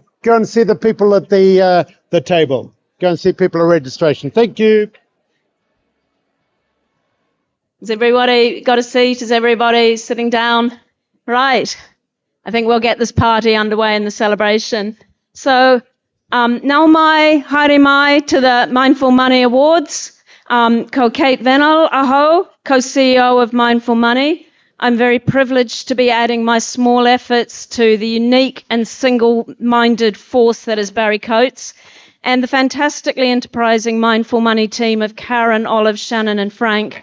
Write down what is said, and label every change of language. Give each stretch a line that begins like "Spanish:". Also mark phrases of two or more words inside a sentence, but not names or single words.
English: Go and see the people at the table. Go and see people at registration. Thank you. Has everybody got a seat? Is everybody sitting down? Right. I think we'll get this party underway in the celebration. So,
Māori: nau mai, haere mai
English: to the Mindful Money Awards.
Māori: Ko Kate Vennell, aho,
English: co-CEO of Mindful Money. I'm very privileged to be adding my small efforts to the unique and single-minded force that is Barry Coates, and the fantastically enterprising Mindful Money team of Karen, Olive, Shannon, and Frank.